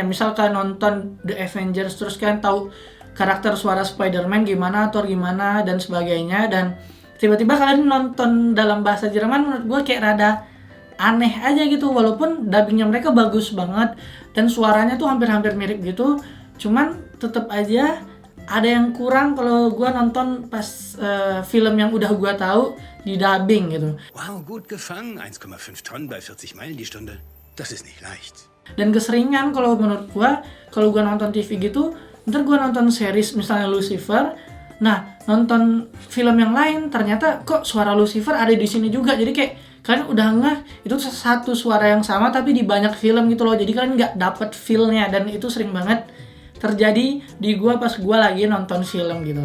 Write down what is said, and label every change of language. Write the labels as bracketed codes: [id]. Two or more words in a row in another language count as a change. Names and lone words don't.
[id] Misal kalian nonton The Avengers terus kalian tahu karakter suara Spider-Man gimana, Thor gimana dan sebagainya, dan tiba-tiba kalian nonton dalam bahasa Jerman menurut gue kayak rada aneh aja gitu, walaupun dubbingnya mereka bagus banget dan suaranya tuh hampir-hampir mirip gitu, cuman tetap aja ada yang kurang kalau gue nonton pas film yang udah gue tahu di dubbing gitu. [de] Wow, gut gefangen. 1,5 Tonnen bei 40 Meilen die Stunde. Das ist nicht leicht. [id] Dan keseringan kalau menurut gue, kalau gue nonton TV gitu, ntar gue nonton series misalnya Lucifer, nah nonton film yang lain ternyata kok suara Lucifer ada di sini juga, jadi kayak kalian udah ngeh itu satu suara yang sama tapi di banyak film gitu loh, jadi kalian nggak dapet feel-nya, dan itu sering banget terjadi di gue pas gue lagi nonton film gitu.